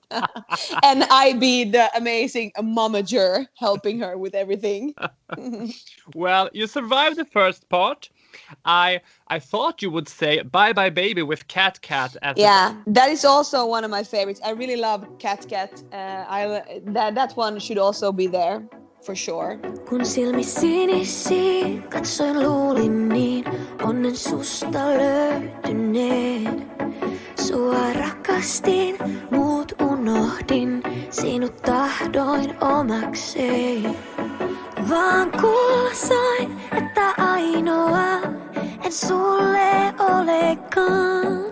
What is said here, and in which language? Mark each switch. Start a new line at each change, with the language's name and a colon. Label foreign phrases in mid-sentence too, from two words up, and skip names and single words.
English: And I be the amazing momager helping her with everything. Well, you survived the first part. I thought you would say Bye Bye Baby with Cat Cat. That is also one of my favorites. I really love Cat Cat. That one should also be there. For sure.
Finnish: Kun silmi sinisi, katsoin luulin niin, onnen susta löytyneen. Sua rakastin, muut unohdin, sinut tahdoin omakseen. Vaan kuulla sain, että ainoa en sulle olekaan.